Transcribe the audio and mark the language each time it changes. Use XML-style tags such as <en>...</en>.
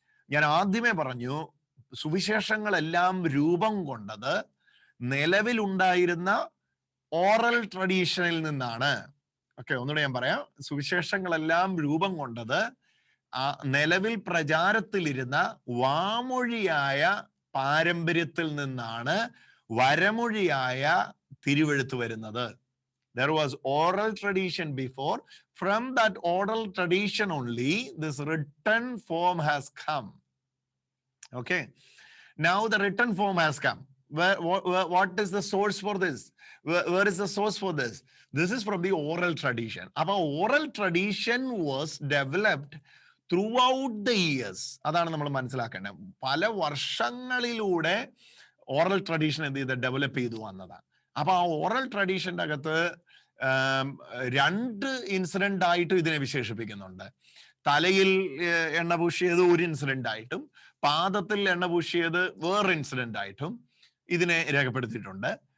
<ml>ഞാൻ ആദ്യമേ പറഞ്ഞു, സുവിശേഷങ്ങളെല്ലാം രൂപം കൊണ്ടത് നിലവിലുണ്ടായിരുന്ന ഓറൽ ട്രഡീഷനിൽ നിന്നാണ്. ഓക്കെ, ഒന്നുകൂടെ ഞാൻ പറയാം. സുവിശേഷങ്ങളെല്ലാം രൂപം കൊണ്ടത് നിലവിൽ പ്രചാരത്തിലിരുന്ന വാമൊഴിയായ പാരമ്പര്യത്തിൽ നിന്നാണ് വരമൊഴിയായ തിരുവെഴുത്ത് വരുന്നത്.</ml> <en>There was oral tradition before. From that oral tradition only, this written form has come. Okay. Now the written form has come. What is the source for this? Where is the source for this? This is from the oral tradition. Our oral tradition was developed throughout the years.</en> <ml>അതാണ് നമ്മൾ മനസ്സിലാക്കേണ്ടത്. പല വർഷങ്ങളിലൂടെ oral tradition എന്ത് ചെയ്ത് develop ചെയ്തു വന്നതാണ്. അപ്പൊ ആ ഓറൽ ട്രഡീഷന്റെ അകത്ത് 2 ഇൻസിഡന്റ് ആയിട്ട് ഇതിനെ വിശേഷിപ്പിക്കുന്നുണ്ട്. തലയിൽ എണ്ണ പൂശിയത് ഒരു ഇൻസിഡന്റ് ആയിട്ടും പാദത്തിൽ എണ്ണ പൂശിയത് വേറെ ഇൻസിഡന്റ് ആയിട്ടും ഇതിനെ രേഖപ്പെടുത്തിയിട്ടുണ്ട്.</ml>